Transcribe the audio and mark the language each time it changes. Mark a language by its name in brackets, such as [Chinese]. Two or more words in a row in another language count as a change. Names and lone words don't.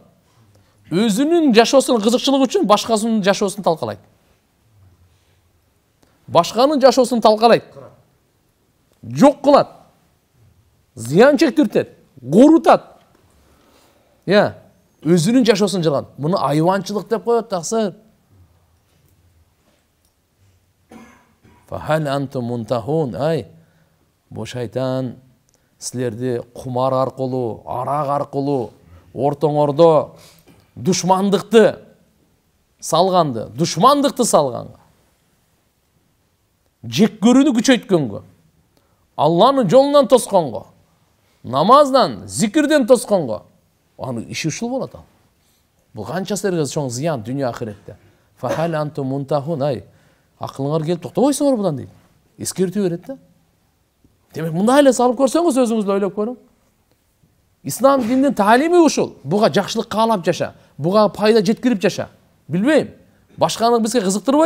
[Kyrgyz] Өзүнүн жашоосунун кызыкчылыгы үчүн башкасынын жашоосун талкалайт. Башканын жашоосун талкалайт. Жок кылат. Зыян чектиртет, курутат. Өзүнүн жашоосун жылган. Муну айванчылык деп коет таксыр. [Arabic] فهل أنتم منتهون. [Kyrgyz] Бу шайтан силерди кумар аркылуу, арак аркылуу, ортоңордо душмандыкты салганды, салганга, жек көрүүнү күчөйткөнгө, Алланын жолунан тосконго, намаздан, зикирден тосконго, анын иши ушул болот ал. Бул канча силерге чоң зыян дүйнө ахиретте. [Arabic] فهل أنتم منتهون. [Kyrgyz] Акылыңар келип токтобойсуңар будан дейт. Эскертүү берет да. Демек мындай эле салып көрсөңүз өзүңүздү ойлоп көрүң. Ислам дининин таалими ушул. Буга жакшылык каалап жаша, буга пайда жеткирип жаша. Билбейм. Башканы бизге кызыктырбайт.